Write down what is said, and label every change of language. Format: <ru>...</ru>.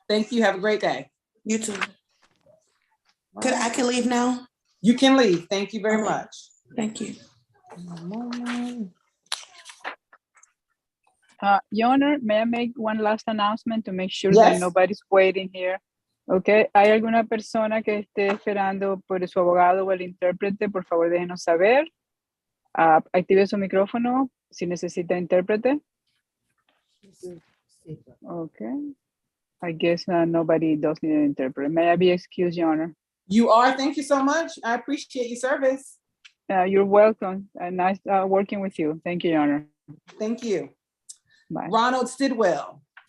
<en>Thank you. Have a great day. You too. I can leave now? You can leave. Thank you very much. Thank you. Your Honor, may I make one last announcement to make sure Yes. that nobody's waiting here?</en> <es>Okay, ¿hay alguna persona que esté esperando por su abogado o el intérprete? Por favor, déjenos saber. Active su micrófono si necesita intérprete.</es> <en>Okay. I guess nobody does need an interpreter. May I be excused, Your Honor? You are. Thank you so much. I appreciate your service. You're welcome. Nice working with you. Thank you, Your Honor. Thank you. Bye. Ronald Sidwell.</en>